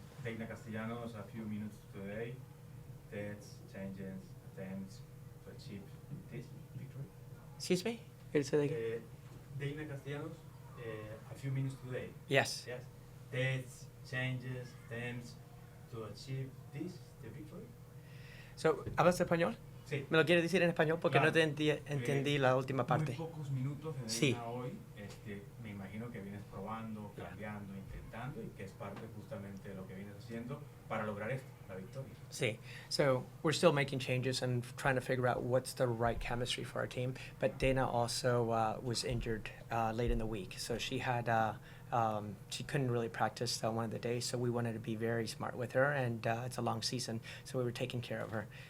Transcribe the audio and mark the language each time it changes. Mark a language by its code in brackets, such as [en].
[en] Dana Castellanos, a few minutes today, deaths, changes, attempts to achieve this victory. Excuse me? Can you say that again? Dana Castellanos, a few minutes today. Yes. Yes. Deaths, changes, attempts to achieve this, the victory. [es] So, ¿hablas español? Sí. ¿Me lo quieres decir en español? Porque claro. No te entendí la última parte. Muy pocos minutos de sí. hoy. Me imagino que vienes probando, cambiando, intentando, y que es parte justamente de lo que vienes haciendo para lograr esto, la victoria. Sí. [en] So we're still making changes and trying to figure out what's the right chemistry for our team. But Dana also was injured late in the week, so she had she couldn't really practice one of the days. So we wanted to be very smart with her, and it's a long season, so we were taking care of her.